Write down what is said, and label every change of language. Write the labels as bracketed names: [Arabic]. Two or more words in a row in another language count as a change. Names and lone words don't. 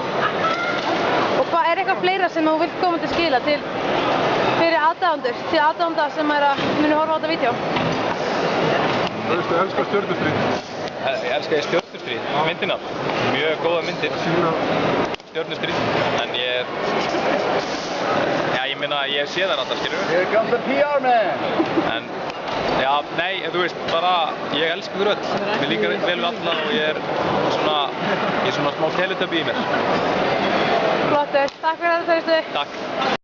[Icelandic] Og hvað er eitthvað fleira sem þú vilt koma til skila fyrir aðdáendur, til aðdáenda sem munu horfa á þetta vídeó? Þú elskar Stjörnustríð? Ég elska Stjörnustríð, myndina. Mjög góða myndir. Stjörnustríð, en ég meina, ég sé þær alltaf, skilur. [English] Here comes the PR man! [Icelandic] En, já, nei, þú veist, bara, ég elska ykkur öll. Mér líkar vel við alla og ég er svona smá teletubbi í mér. Flottur, takk fyrir þetta, Trausti. Takk.